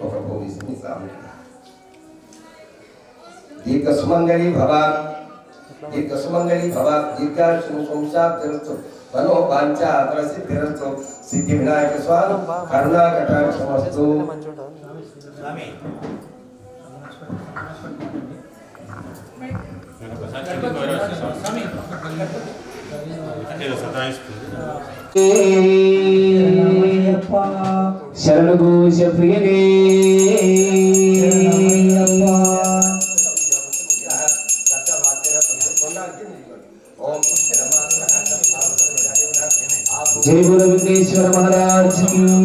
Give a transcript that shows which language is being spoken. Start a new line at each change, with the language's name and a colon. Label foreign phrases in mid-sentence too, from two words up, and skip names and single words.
Sanskrit: दीर्घ सुमंगली भव दीर्घायुः संसारस्तु मनो वांछा प्रसिद्धिरस्तु सिद्धिविनायक स्वामी करुणा कटाक्षमस्तु
Telugu: నేను ఒకసారి కిందకి పోయి వస్తాను. ఏదో సతాయిస్తుంది. శరణు ఘోష ప్రియనే
Hindi: जय बोलो विघ्नेश्वर महाराज की